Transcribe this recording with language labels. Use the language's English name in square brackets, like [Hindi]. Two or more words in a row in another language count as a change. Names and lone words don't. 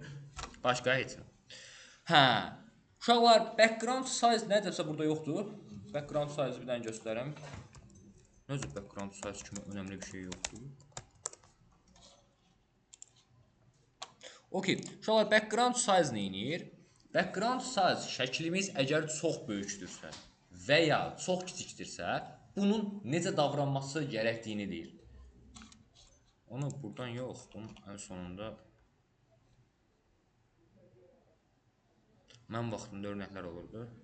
[Azerbaijani] Başqa heç nə. Hə. Uşaqlar, [English] background size [Azerbaijani] nədirsə burada yoxdur. [English] Background size [Azerbaijani] bir dənə göstərim. Necə [English] background size [Azerbaijani] kimi önəmli bir şey yoxdur. Okay. Uşaqlar, [English] background size neyinir? Background size [Azerbaijani] şəklimiz əgər çox böyükdürsə və ya çox kiçikdirsə, bunun necə davranması gərəkdiyini deyir. Onu buradan yox, bunun ən sonunda mən vaxtında örnəklər olurdu.